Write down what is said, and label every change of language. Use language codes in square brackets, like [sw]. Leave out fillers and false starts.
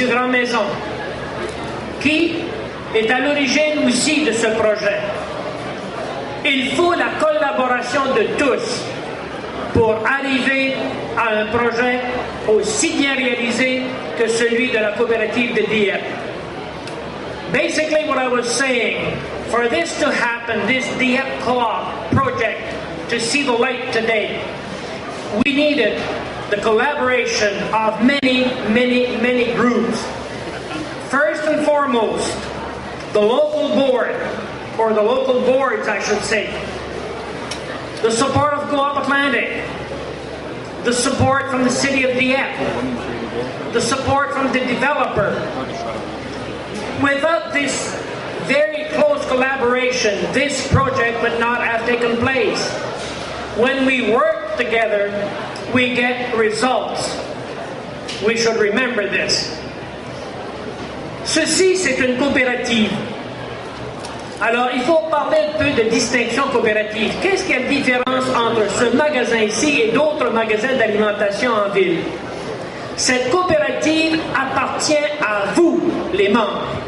[fr] Grandmaison, qui est à l'origine aussi de ce projet. Il faut la collaboration de tous pour arriver à un projet aussi bien réalisé que celui de la coopérative de Dieppe. [en] Basically what I was saying, for this to happen, this Dieppe Co-op project to see the light today, we needed the collaboration of many groups. First and foremost, the local board, or the local boards I should say, the support of Co-op Atlantic, the support from the city of Dieppe, the support from the developer. Without this very close collaboration, this project would not have taken place. When we work together, we get results. We should remember this. [fr] Ceci, c'est une coopérative. Alors, il faut parler un peu de distinction coopérative. Qu'est-ce qu'il y a de différence entre ce magasin ici et d'autres magasins d'alimentation en ville? Cette coopérative appartient à vous, les membres.